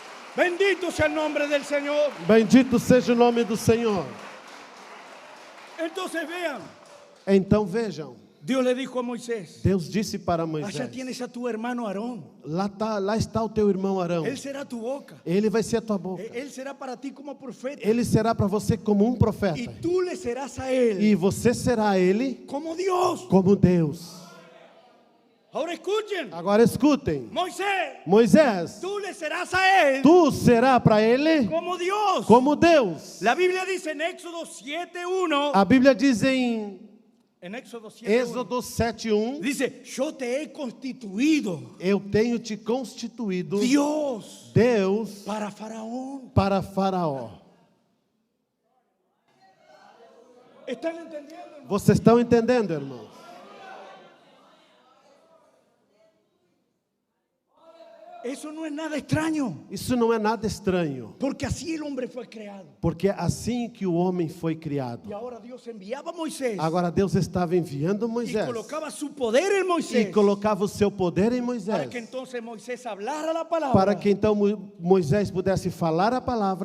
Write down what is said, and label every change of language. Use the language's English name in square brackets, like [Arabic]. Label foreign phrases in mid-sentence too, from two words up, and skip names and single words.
[Spanish] Bendito sea el nombre del Señor. [Portuguese] Bendito seja o nome do Senhor. [Spanish] Entonces vean, [Portuguese] Então vejam, [Spanish] Dios le dijo a Moisés, [Portuguese] Deus disse para [Spanish] allá [Portuguese] Moisés: [Spanish] tienes a tu hermano Aarón. [Portuguese] lá está o teu irmão Arão. [Spanish] Él será tu boca. [Portuguese] Ele vai ser a tua boca. [Spanish] Él será para ti como profeta. [Portuguese] Ele será para você como um profeta. [Spanish] Y tú le serás a él [Portuguese] E você será a ele [Spanish] como Dios. [Portuguese] como Deus. [Spanish] Ahora escuchen, [Portuguese] Agora escutem. [Spanish] Moisés, [Portuguese] Moisés, [Spanish] tú le serás a él [Portuguese] tu será para ele [Spanish] como Dios. [Portuguese] como Deus. [Spanish] La Biblia dice en Éxodo 7:1, [Portuguese] A Bíblia diz em [Spanish] en Éxodo 7:1, [Portuguese] Êxodo 7:1, [Spanish] dice, yo te he constituido [Portuguese] eu tenho te constituído [Spanish] Dios [Portuguese] Deus [Spanish] para Faraón. [Portuguese] para Faraó. [Spanish] ¿Están entendiendo? [Portuguese] Vocês estão entendendo, irmãos? [Spanish] Eso no es nada extraño, [Portuguese] Isso não é nada estranho, [Spanish] porque así el hombre fue creado. [Portuguese] porque é assim que o homem foi criado. [Spanish] Y ahora Dios enviaba a Moisés [Portuguese] Agora Deus estava enviando [Spanish] y Moisés colocaba su poder en [Portuguese] e Moisés colocava o seu poder em [Spanish] para Moisés, que entonces Moisés hablara la palabra [Portuguese] para que então Moisés pudesse falar a palavra